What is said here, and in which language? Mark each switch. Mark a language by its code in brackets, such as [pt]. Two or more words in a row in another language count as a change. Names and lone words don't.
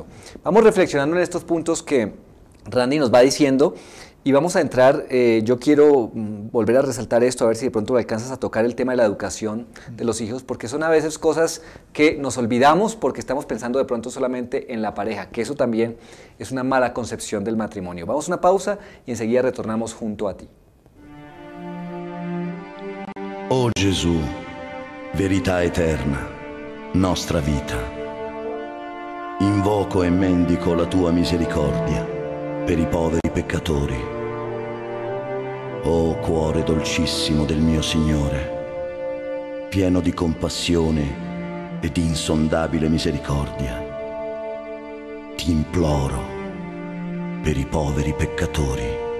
[es] Vamos reflexionando en estos puntos que Randy nos va diciendo y vamos a entrar, yo quiero volver a resaltar esto, a ver si de pronto alcanzas a tocar el tema de la educación de los hijos, porque son a veces cosas que nos olvidamos porque estamos pensando de pronto solamente en la pareja, que eso también es una mala concepción del matrimonio. Vamos a una pausa y enseguida retornamos junto a ti. [it] Oh Gesù, verità eterna, nostra vita, invoco e mendico la tua misericordia per i poveri peccatori. Oh cuore dolcissimo del mio Signore, pieno di compassione e di insondabile misericordia, ti imploro per i poveri peccatori.